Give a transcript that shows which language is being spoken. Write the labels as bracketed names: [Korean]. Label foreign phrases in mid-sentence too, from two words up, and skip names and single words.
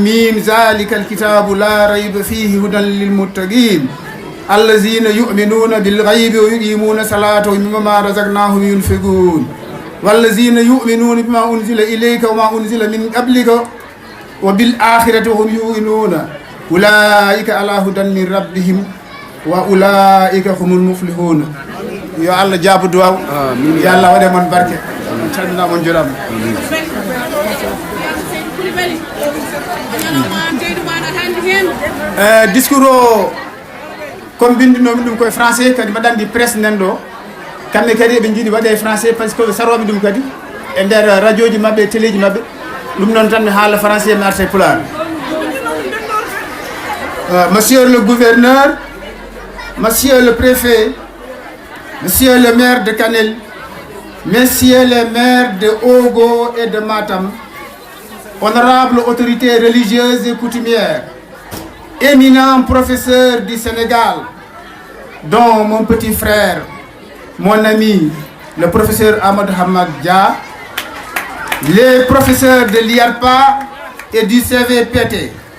[Arabic] ميم ذلك الكتاب لا ريب فيه هدى للمتقين الذين يؤمنون بالغيب ويقيمون الصلاة ومما رزقناهم ينفقون والذين يؤمنون بما أنزل إليك وما أنزل من قبلك وبالآخرة هم يؤمنون أولئك على هدى من ربهم وأولئك هم المفلحون يا الله جاب دعاء يا الله ودي من بركة تشدنا من جرام [French] discours comme [Fula] bindinomi ɗum koye français kadi mbaɗandi presse nden ɗo kamɓe kadi eɓe jiiɗi waɗe français par ce que saroɓe ɗum kadi e nder radio ji mabɓe télé ji mabɓe ɗum noon tan mi haala français mi arte pulaar [French] monsieur le gouverneur monsieur le préfet monsieur le maire de Kanel messieurs les maires de Ogo et de Matam honorables autorités religieuses et coutumières éminents professeurs du Sénégal, dont mon petit frère, mon ami, le professeur Ahmad Hamad Dia, les professeurs de l'IARPA et du CVPT,